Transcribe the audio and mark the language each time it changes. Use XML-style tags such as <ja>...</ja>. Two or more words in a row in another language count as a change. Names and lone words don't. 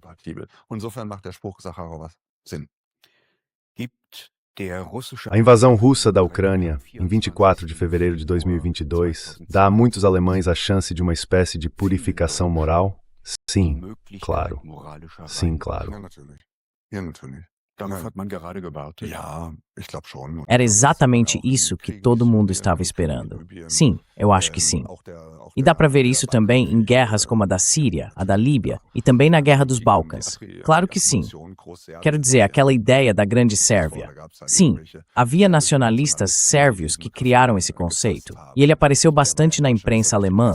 <pt>A invasão russa da Ucrânia, em 24 de fevereiro de 2022, dá a muitos alemães a chance de uma espécie de purificação moral? Sim, claro. Sim, claro.</pt> <de>Darauf hat man gerade gewartet. Ja, ich glaube schon.</de> <pt>Era exatamente isso que todo mundo estava esperando. Sim, eu acho que sim. E dá para ver isso também em guerras como a da Síria, a da Líbia e também na Guerra dos Balcãs. Claro que sim. Quero dizer, aquela ideia da Grande Sérvia. Sim, havia nacionalistas sérvios que criaram esse conceito, e ele apareceu bastante na imprensa alemã.</pt>